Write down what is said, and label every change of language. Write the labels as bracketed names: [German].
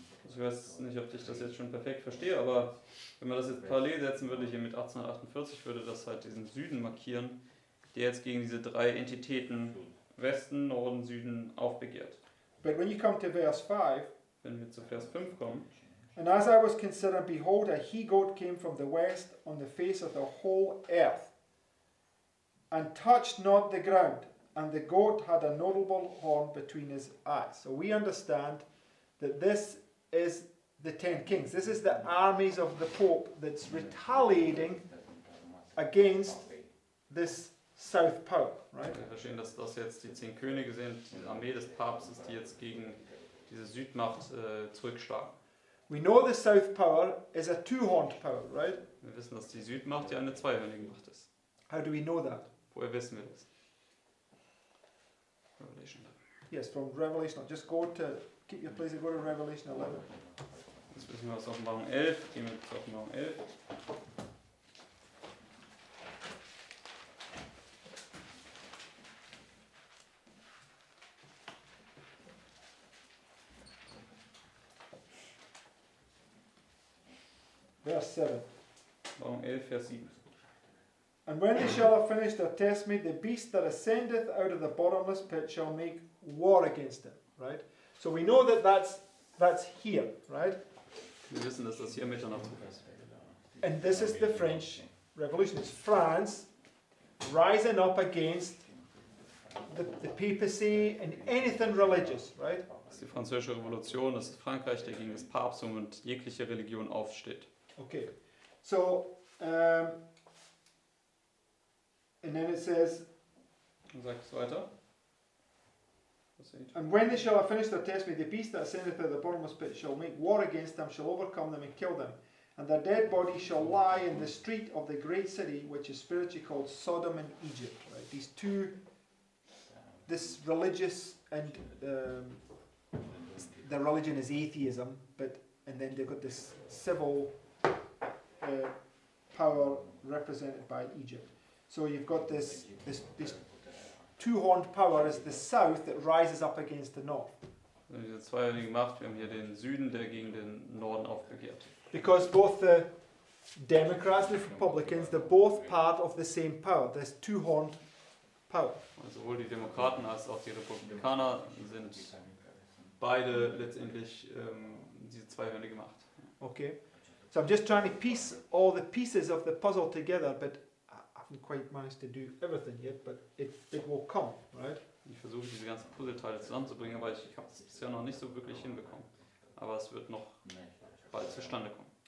[German] Ich weiß nicht, ob ich das jetzt schon perfekt verstehe, aber wenn man das jetzt parallel setzen würde, hier mit 1848, würde das halt diesen Süden markieren, der jetzt gegen diese 3 Entitäten Westen, Norden, Süden aufbegehrt. [English] But when you come to verse 5, [German] Wenn wir zu Vers 5 kommen, [English] and as I was considering, behold, a he-goat came from the west on the face of the whole earth, and touched not the ground, and the goat had a notable horn between his eyes. So we understand that this is the 10 kings. This is the armies of the Pope that's retaliating against this south power, right? [German] wir verstehen, dass das jetzt die 10 Könige sind, die Armee des Papstes, die jetzt gegen diese Südmacht zurückschlagen. [English] We know the south power is a two-horned power, right? [German] Wir wissen, dass die Südmacht ja eine zweihörnige Macht ist. [English] How do we know that? [German] Woher wissen wir das? [English] Revelation 11. Yes, from Revelation. Just go to, keep your place and go to Revelation 11. [German] Jetzt wissen wir aus Offenbarung 11, gehen wir zu Offenbarung 11. [English] Verse 7. [German] Offenbarung 11, Vers 7. [English] And when they shall have finished their testimony, the beast that ascendeth out of the bottomless pit shall make war against them. Right? So we know that that's here, right? [German] Wir wissen, dass das hier Mitternacht ist. [English] And this is the French Revolution. It's France rising up against the papacy and anything religious, right? [German] Das ist die Französische Revolution, das ist Frankreich, der gegen das Papsttum und jegliche Religion aufsteht. [English] Okay, so and then it says, [German] Dann sagt es weiter. [English] and when they shall have finished their testimony, the beast that ascendeth out of the bottomless pit shall make war against them, shall overcome them and kill them. And their dead bodies shall lie in the street of the great city, which is spiritually called Sodom and Egypt. Right? These two, this religious and their religion is atheism, and then they've got this civil power represented by Egypt. So you've got this two-horned power is the south that rises up against the north. [German] Diese zweihörnige Macht, wir haben hier den Süden, der gegen den Norden aufbegehrt. [English] Because both the Democrats and the Republicans, they're both part of the same power, this two-horned power. [German] Also sowohl die Demokraten als auch die Republikaner sind beide letztendlich diese zweihörnige Macht. [English] Okay, so I'm just trying to piece all the pieces of the puzzle together, but I haven't quite managed to do everything yet, but it will come, right? [German] Ich versuche diese ganzen Puzzleteile zusammenzubringen, aber ich habe es bisher noch nicht so wirklich hinbekommen. Aber es wird noch bald zustande kommen.